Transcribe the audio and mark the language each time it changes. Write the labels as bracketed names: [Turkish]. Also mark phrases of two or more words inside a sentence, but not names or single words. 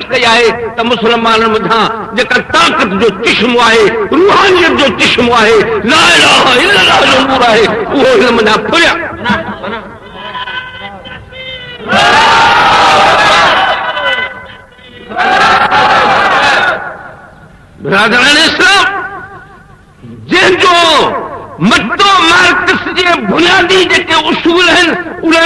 [Sindhi] कई आहे त मुस्लमाननि मथां जेका ताक़त जो चश्मो आहे, रूहानियत जो चश्मो आहे, [Arabic] لا إله إلا الله [Sindhi] जो नूर आहे, उहो इल्म ना फुरिया। बिरादरान इस्लाम, जंहिंजो मतो मार्क्स जे बुनियादी जेके उसूल आहिनि उन्हनि